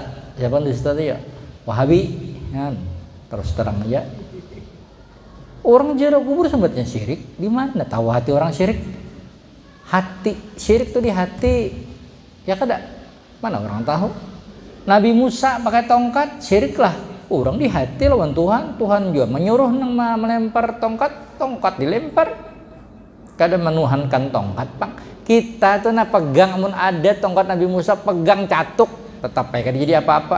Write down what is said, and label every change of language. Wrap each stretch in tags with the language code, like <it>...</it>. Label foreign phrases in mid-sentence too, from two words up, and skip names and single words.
<id>Siapa pandusta itu ya? Wahabi. Kan? Terus terang aja. Orang ziarah kubur sembatnya syirik. Di mana tahu hati orang syirik?</id> <bjn>Hati syirik tuh di hati. Ya kada?</bjn> <id>Mana orang tahu? Nabi Musa pakai tongkat, syirik lah. Orang di hati lawan Tuhan. Tuhan juga menyuruh nang melempar tongkat dilempar.</id> <bjn>Kada menuhankan tongkat, Pak. Kita tuh pegang, amun ada tongkat Nabi Musa pegang catuk, tetap kada jadi apa-apa.</bjn>